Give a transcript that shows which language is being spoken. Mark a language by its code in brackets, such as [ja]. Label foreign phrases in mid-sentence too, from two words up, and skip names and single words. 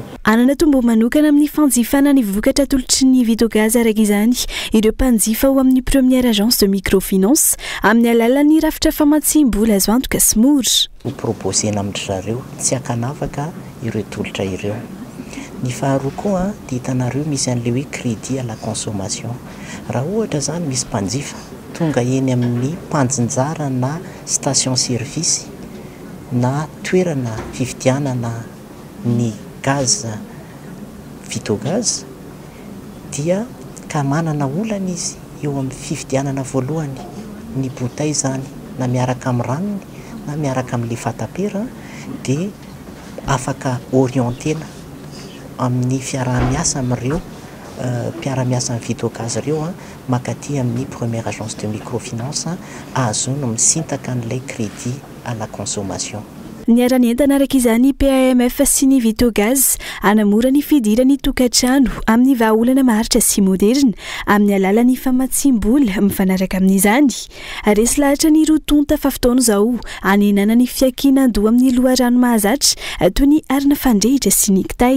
[mg] Anana tombo manokana amin'ny fanjifana ny vokatra atolotry ny Vitogazy araka izany ireo mpanjifa ho amin'ny [fr] première agence de microfinance [mg] amin'ny alalan'ny rafitra famatsim-bola azo antoka sy mora. Proposena amin'ny zareo tsy hakanafaka ireo tolotra ireo. Ny faharoa koa dia hitanareo misy an'ilay hoe [fr] crédit à la consommation. [mg] Raha ohatra zany misy mpanjifa tonga eny amin'ny mpanjinjara na [fr] station service [mg] na toerana fividianana ny gaz Vitogazy dia ka manana olana izy eo amin'ny fividianana voalohany ny bouteille zany na miaraka amin'ny ranony na miaraka amin'ilay fatapera dia afaka orientena amin'ny fiara-miasa amin'ireo mpiara-miasa amin'ny Vitogazy ireo makaty amin'ny [fr] première agence de microfinance [mg] ahazoana misintaka an'ilay [fr] crédit à la consommation. [mg] Ny aran'entana araka izany PAMF sy ny Vitogazy hanamora ny fidirany tokantrano amin'ny vahaolana maharitra sy moderna amin'ny alalan'ny famatsim-bola mifanaraka amin'izany. Resy lahatra ny rotonta fa fotoana izao hanenana ny fiakinan-doha amin'ny loharano mahazatra toy ny arina fandrehitra sy ny kitay.